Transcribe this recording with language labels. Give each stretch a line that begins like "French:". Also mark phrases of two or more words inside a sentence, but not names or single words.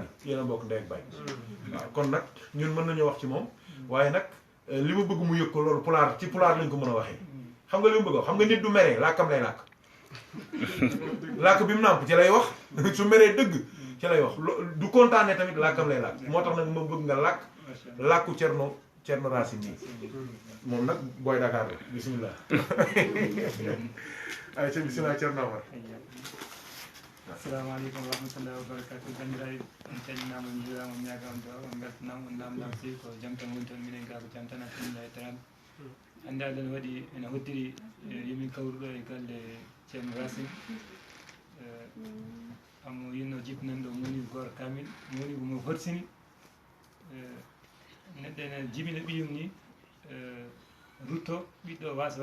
Wolof: yéen a bokk ndey ak baay waaw kon nag ñun mën nañoo wax ci moom waaye nag li ma bëgg mu yëg ko loolu pulaar ci pulaar lañ ko mën a waxee xam nga li ma bëgg xam nga nit du meree làkkam lay làkk làkk bi mu nàmp ci lay wax su meree dëgg ci lay wax du kontaanee tamit làkkam lay làkk moo tax nag ma bëgg nga làkku Thierno Racine nii moom nag booy Dakar la bismillah ay ca bismillah Thierno Omar
Arabic: assalamu aleykum wa rahmatullahi wa barakatuh
Fula: bandiraɓe on calminama on juurama on ñagama duwaw on beltanama on namdama sewi ko jaam tan woni toon minen ga ko jaam tan alhamdulillah e tarade hannde aɗen waɗi ene hoddiri yomin kawruɗo e galle Thierno Racine amo yinno jibinande o moni goto kamil moni komo horsini neɗɗo ene jibina ɓiyum ni rutto ɓiɗɗo wasa